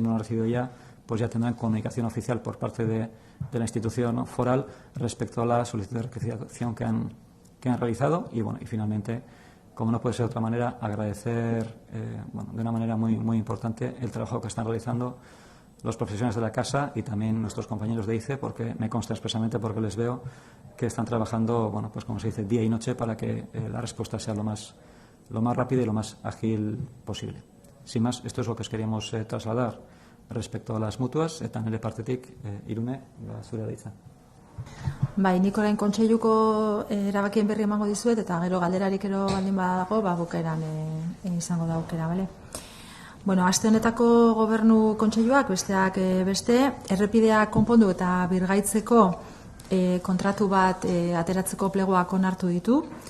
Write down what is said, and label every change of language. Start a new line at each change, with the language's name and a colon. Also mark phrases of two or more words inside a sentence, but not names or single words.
Spanish: no lo han recibido ya, ya tendrán comunicación oficial por parte de la institución foral respecto a la solicitud de rectificación que han realizado y finalmente, como no puede ser de otra manera, agradecer de una manera muy importante el trabajo que están realizando los profesionales de la casa y también nuestros compañeros de ICE, porque me consta expresamente, porque les veo que están trabajando, como se dice, día y noche para que la respuesta sea lo más rápida y lo más ágil posible. Sin más, esto es lo que os queríamos trasladar respecto a las mutuas,
Basque: eta nire partetik, Irune, zure da hitza. Nik orain kontseiluko erabakien berri emango dizuet, eta gero galderarik baldin badago, bukaeran izango da aukera, bale? Aste honetako gobernu kontseiluak besteak beste, errepideak konpondu eta birgaitzeko kontratu bat ateratzeko plegoak onartu ditu.